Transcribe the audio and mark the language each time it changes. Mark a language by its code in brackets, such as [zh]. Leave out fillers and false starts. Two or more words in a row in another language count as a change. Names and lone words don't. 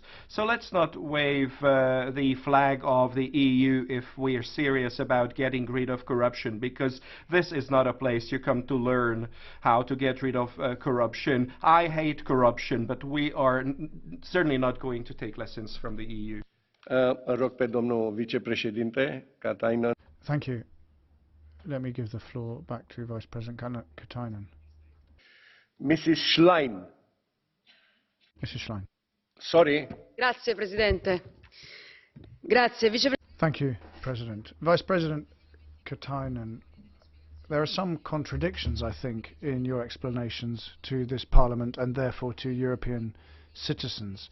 [en] So let's not wave the flag of the EU if we are serious about getting rid of corruption, because this is not a place you come to learn how to get rid of corruption. I hate corruption, but we are certainly not going to take lessons from the EU. [ro] Rog pe domnul vicepreședinte Katainen. [en] Thank you. Let me give the floor back to Vice-President Katainen. Mrs. Schlein. Mrs. Schlein. Sorry. [it] Grazie Presidente. Grazie [en] Thank you, President. Vice-President Katainen, there are some contradictions, I think, in your explanations to this Parliament and therefore to European citizens.